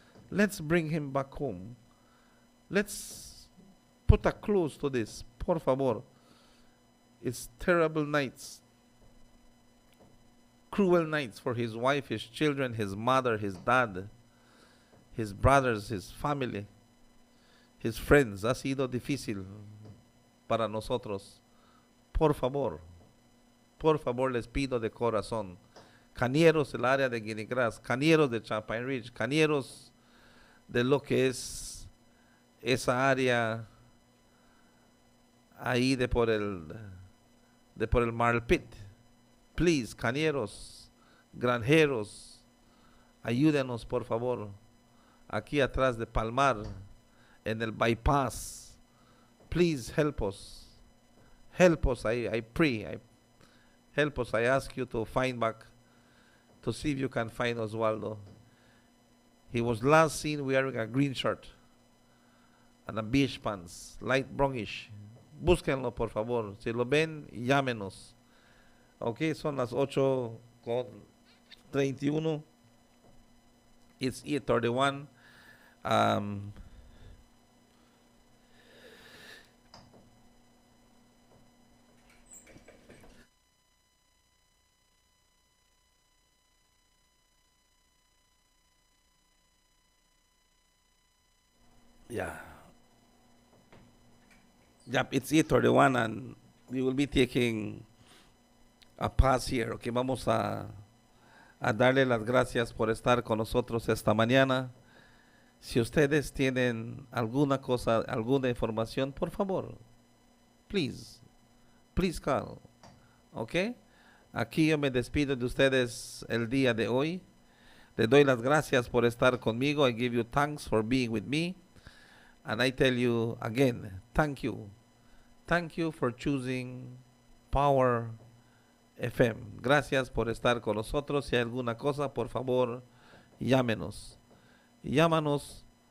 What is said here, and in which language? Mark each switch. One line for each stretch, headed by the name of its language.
English: Let's bring him back home. Let's put a close to this.
Spanish: Por favor.
English: It's terrible nights. Cruel nights for his wife, his children, his mother, his dad, his brothers, his family, his friends.
Spanish: Ha sido difícil para nosotros. Por favor les pido de corazón. Cañeros del área de Guinea Grass, cañeros de Champagne Ridge, cañeros de lo que es esa área ahí de por el Marl Pit. Please, cañeros, granjeros, ayúdenos por favor. Aquí atrás de Palmar, en el bypass.
English: Please help us. Help us, I pray. Help us, I ask you to find back, to see if you can find Oswaldo. He was last seen wearing a green shirt and a beige pants, light brownish.
Spanish: Búsquenlo, por favor. Si lo ven, llámenos. Ok, son las 8:31.
English: It's 8:31. Yeah. Yep, it's 8:31 and we will be taking a pause here.
Spanish: Okay, vamos a darle las gracias por estar con nosotros esta mañana. Si ustedes tienen alguna cosa, alguna información, por favor,
English: please call.
Spanish: Okay? Aquí yo me despido de ustedes el día de hoy. Les doy las gracias por estar conmigo.
English: I give you thanks for being with me. And I tell you again, thank you. Thank you for choosing Power FM.
Spanish: Gracias por estar con nosotros. Si hay alguna cosa, por favor, llámenos. Llámanos.